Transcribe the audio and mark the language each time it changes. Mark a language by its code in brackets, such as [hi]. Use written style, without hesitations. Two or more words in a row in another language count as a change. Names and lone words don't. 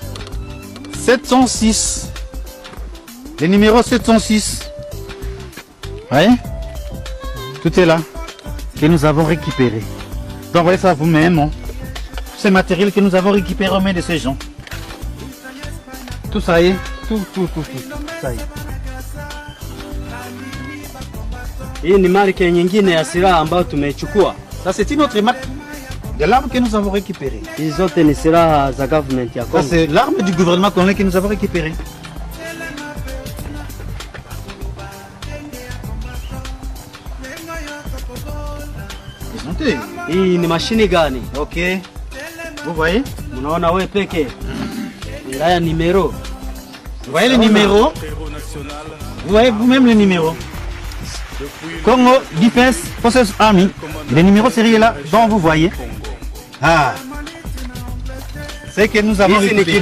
[fr] 706. Le numéro 706. Oui. Tout est là. Que nous avons récupéré. Donc voyez ça vous-même. Hein? Ces matériels que nous avons récupérés aux mains de ces gens. Tout ça y est. Tout. Ça y est. [sw] Hii ni marque nyingine ya silaha ambayo tumechukua. [fr] Ça c'est une autre marque de l'arme que nous avons récupérée. [sw] Hizi zote ni silaha za government ya Congo. [fr] Ça c'est l'arme du gouvernement congolais que nous avons récupérée. [sw] Hii ni mashini gani? [fr] Ok. Vous voyez? [sw] Unaona wewe peke. Ngaya numéro. [fr] Vous voyez les numéros? Vous voyez vous-même les numéros? Congo Defense Forces Army. Les numéros sérieux là, dont vous voyez. C'est que nous avons récupéré.